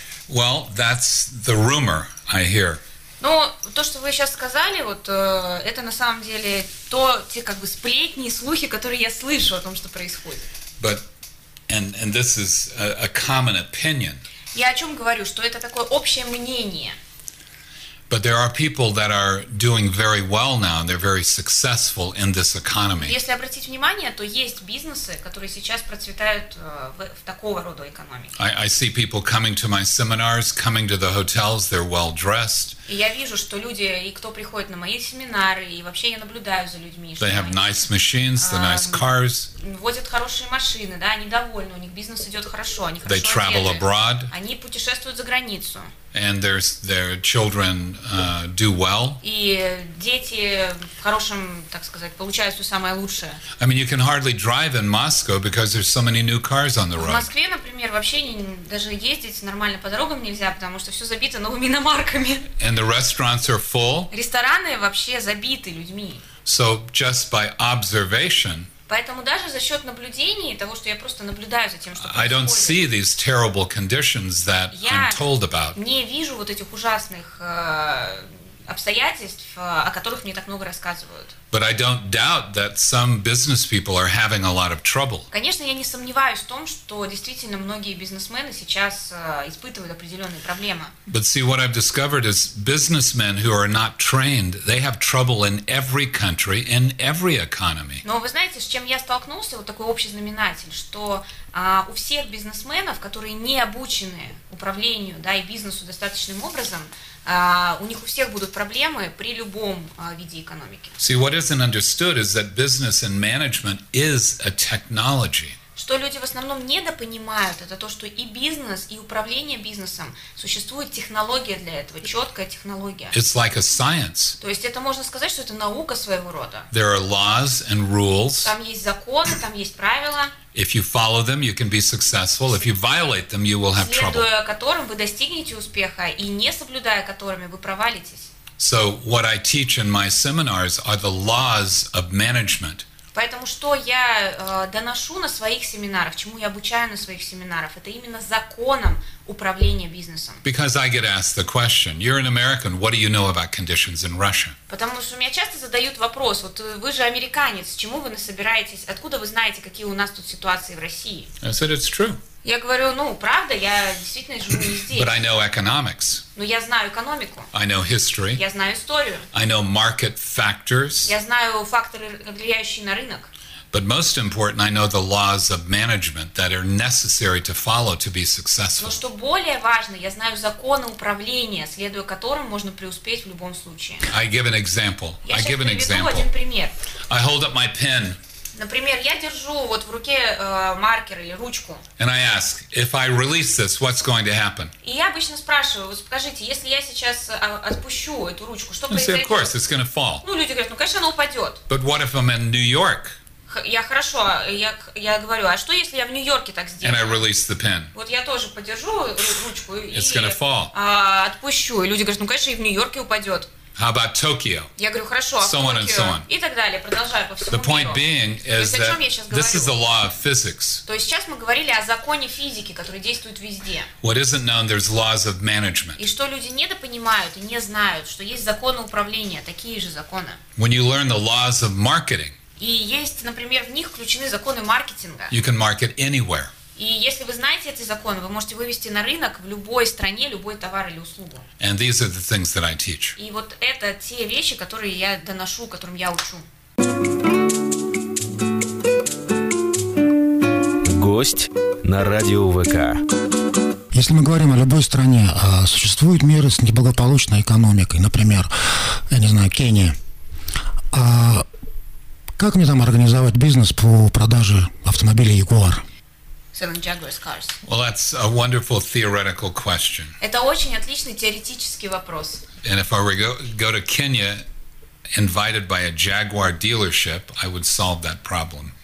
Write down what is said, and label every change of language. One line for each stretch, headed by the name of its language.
English: Well, that's the rumor I hear.
Russian: Ну, то, что вы сейчас сказали, вот это на самом деле то, те как бы сплетни и слухи, которые я слышу о том, что происходит.
English: But, and this is a common opinion.
Russian: Я о чем говорю, что это такое общее мнение.
English: But there are people that are doing very well now, and they're very successful in this economy.
Russian: Если обратить внимание, то есть бизнесы, которые сейчас процветают в такого рода экономике.
English: I see people coming to my seminars, coming to the hotels, they're well dressed.
Russian: И я вижу, что люди, и кто приходит на мои семинары, и вообще я наблюдаю за людьми.
English: They have nice machines, the nice cars.
Russian: Возят хорошие машины, да, они довольны, у них бизнес идет хорошо, они хорошо
English: They travel
Russian: одеты.
English: Abroad.
Russian: Они путешествуют за границу.
English: And their children do well.
Russian: И дети в хорошем, так сказать, получают все самое лучшее.
English: I mean, you can hardly drive in Moscow because there's so many new cars on the road.
Russian: В Москве, например, вообще даже ездить нормально по дорогам нельзя, потому что все забито новыми иномарками.
English: And the restaurants are full.
Russian: Рестораны вообще забиты людьми.
English: So just by observation.
Russian: Поэтому даже за счет наблюдений, того, что я просто наблюдаю за тем, что происходит,
English: I don't see these terrible conditions that
Russian: я
English: I'm told about.
Russian: Не вижу вот этих ужасных обстоятельств, о которых мне так много рассказывают.
English: But I don't doubt that some business people are having a lot of trouble.
Russian: Конечно, я не сомневаюсь в том, что действительно многие бизнесмены сейчас испытывают определенные проблемы.
English: But see, what I've discovered is businessmen who are not trained, they have trouble in every country, in every economy.
Russian: Но вы знаете, с чем я столкнулся, вот такой общий знаменатель, что у всех бизнесменов, которые не обучены управлению, да, и бизнесу достаточным образом, у них у всех будут проблемы при любом виде экономики.
English: See, what isn't understood is that business and management is a technology.
Russian: Что люди в основном недопонимают, это то, что и бизнес, и управление бизнесом существует технология для этого, четкая технология.
English: It's like a science.
Russian: То есть это можно сказать, что это наука своего рода.
English: There are laws and rules.
Russian: Там есть законы, там есть правила.
English: If you follow them, you can be successful. If you violate them, you will have trouble.
Russian: Следуя которым, вы достигнете успеха, и не соблюдая которыми, вы провалитесь.
English: So what I teach in my seminars are the laws of management.
Russian: Поэтому что я доношу на своих семинарах, чему я обучаю на своих семинарах, это именно законом управления бизнесом.
English: Because I get asked the question, you're an American, what do you know about conditions in Russia?
Russian: Потому что меня часто задают вопрос, вот вы же американец, чему вы насобираетесь, откуда вы знаете, какие у нас тут ситуации в России?
English: I said, it's true.
Russian: Я говорю, ну, правда, я действительно живу не здесь.
English: But I know economics.
Russian: Но я знаю экономику.
English: I know history.
Russian: Я знаю историю.
English: I know market factors.
Russian: Я знаю факторы, влияющие на рынок.
English: But most important, I know the laws of management that are necessary to follow to be successful.
Russian: Но что более важно, я знаю законы управления, следуя которым можно преуспеть в любом случае.
English: I give an example.
Russian: Я
English: I give an example.
Russian: Приведу один пример.
English: I hold up my pen.
Russian: Например, я держу вот в руке маркер или ручку.
English: And I ask, if I release this, what's going to happen?
Russian: И я обычно спрашиваю, вот скажите, если я сейчас отпущу эту ручку, что произойдет?
English: Of course, it's going to fall.
Russian: Ну, люди говорят, ну, конечно, она упадет.
English: But what if I'm in New York?
Russian: Я хорошо, я говорю, а что если я в Нью-Йорке так сделаю?
English: And I release the pen.
Russian: Вот я тоже подержу ручку
English: it's gonna fall.
Russian: И отпущу. И люди говорят, ну, конечно, и в Нью-Йорке упадет.
English: How about Tokyo?
Russian: Я говорю, хорошо, а в
English: Токио? And so on.
Russian: И так далее, продолжаю по всему миру.
English: The point being is that this is the law of physics.
Russian: То есть сейчас мы говорили о законе физики, который действует везде.
English: What isn't known, there's laws of management.
Russian: И что люди недопонимают и не знают, что есть законы управления, такие же законы.
English: When you learn the laws of marketing.
Russian: И есть, например, в них включены законы маркетинга.
English: You can market anywhere.
Russian: И если вы знаете эти законы, вы можете вывести на рынок в любой стране любой товар или услугу.
English: And these are the things that I teach.
Russian: И вот это те вещи, которые я доношу, которым я учу. на радио ВК. Если мы говорим о любой стране, существуют меры с неблагополучной экономикой, например, я не знаю, Кения. А как мне там организовать бизнес по продаже автомобилей Jaguar?
English: Selling Jaguar cars. Well, that's a wonderful theoretical question.
Russian: Это очень отличный теоретический вопрос.
English: And if I were go to Kenya, invited by a Jaguar dealership, I would solve that problem.